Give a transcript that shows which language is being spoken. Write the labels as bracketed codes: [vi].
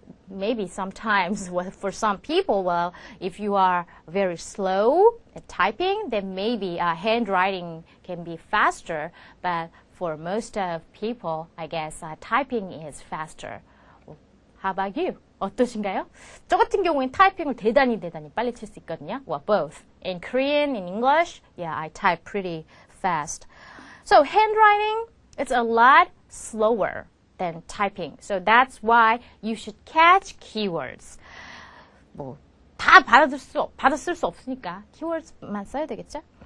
[en] Maybe sometimes for some people, well, if you are very slow at typing, then maybe handwriting can be faster. But for most of people, I guess typing is faster. How about you? [ko] 어떠신가요? 저 같은 경우엔 타이핑을 대단히 빨리 칠 수 있거든요. [en] Well, both. In Korean, in English, yeah, I type pretty fast. So handwriting, it's a lot slower than typing. So that's why you should catch keywords. [ko] 뭐, 다 받아쓸 수 없으니까 keywords만 써야 되겠죠?